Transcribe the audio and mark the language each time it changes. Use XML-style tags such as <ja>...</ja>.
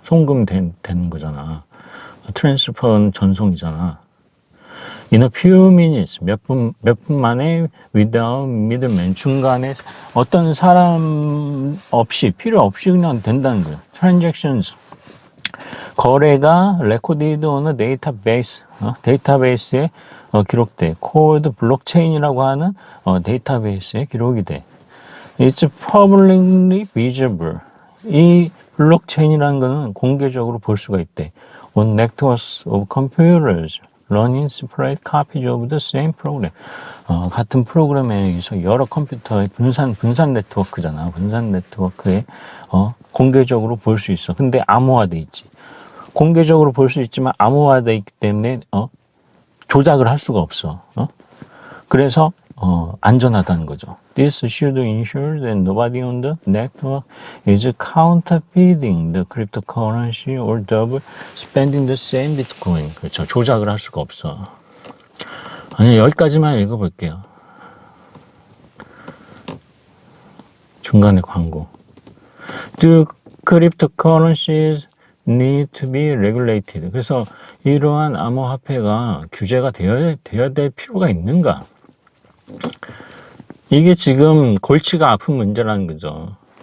<ko>송금 되는 거잖아. 트랜스퍼는 전송이잖아.</ko> <en>In a few minutes,</en> <ko>몇 분 만에</ko> <en>without middleman,</en> <ko>중간에 어떤 사람 없이, 필요 없이 그냥 된다는 거예요.</ko> <en>Transactions,</en> <ko>거래가</ko> <en>recorded on a database,</en> <ko>데이터베이스에 기록돼. called blockchain이라고 하는 데이터베이스에 기록이 돼.</ko> <en>It's publicly visible.</en> <ko>이 블록체인이라는 거는 공개적으로 볼 수가 있대.</ko> <en>On networks of computers running separate copies of the same program.</en> <ko>같은 프로그램에 의해서 여러 컴퓨터의 분산 네트워크잖아. 분산 네트워크에 공개적으로 볼 수 있어. 근데 암호화돼 있지. 공개적으로 볼 수 있지만 암호화돼 있기 때문에 조작을 할 수가 없어. 그래서 안전하다는 거죠.</ko> <en>This should ensure that nobody on the network is counterfeiting the cryptocurrency or double spending the same bitcoin.</en> <ko>그렇죠. 조작을 할 수가 없어. 아니, 여기까지만 읽어볼게요. 중간에 광고.</ko> <en>Do cryptocurrencies need to be regulated?</en> <ko>그래서 이러한 암호화폐가 규제가 되어야 될 필요가 있는가? 이게 지금 골치가 아픈 문제라는 거죠.</ko>